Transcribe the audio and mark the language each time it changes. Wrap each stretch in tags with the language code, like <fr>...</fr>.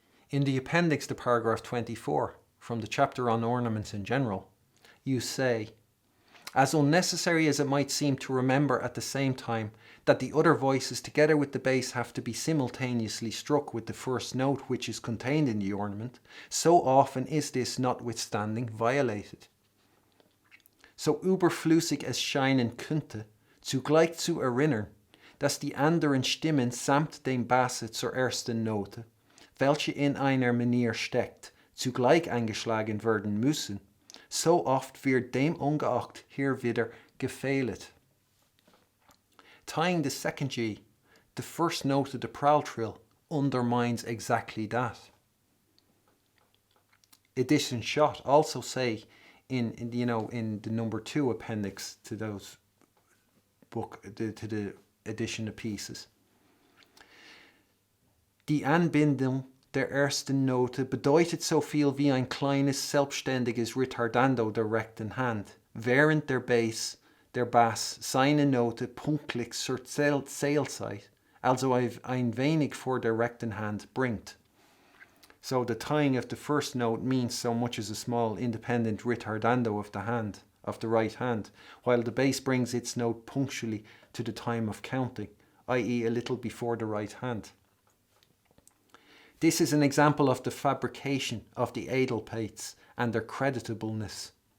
<en>In the appendix to paragraph 24, from the chapter on ornaments in general, you say, as unnecessary as it might seem to remember at the same time that the other voices together with the bass have to be simultaneously struck with the first note which is contained in the ornament, so often is this notwithstanding violated.</en> <de>So überflüssig es scheinen könnte, zugleich zu erinnern, dass die anderen Stimmen samt dem Basse zur ersten Note, welche in einer Manier steckt, zugleich eingeschlagen werden müssen, so oft wird demungeachtet hier wieder gefehlet.</de> <en>Tying the second G, the first note of the Prall-Trill, undermines exactly that. Edition Schott also say in the number 2 appendix to those to the edition of pieces.</en> <de>Die Anbindung der ersten Note bedeutet so viel wie ein kleines selbstständiges Retardando der rechten Hand, während der Bass seine Note punktlich zur Zählzeit, also ein wenig vor der rechten Hand bringt.</de> <en>So the tying of the first note means so much as a small independent retardando of the right hand, while the bass brings its note punctually to the time of counting, i.e. a little before the right hand. This is an example of the fabrication of the edelpates and their creditableness.</en>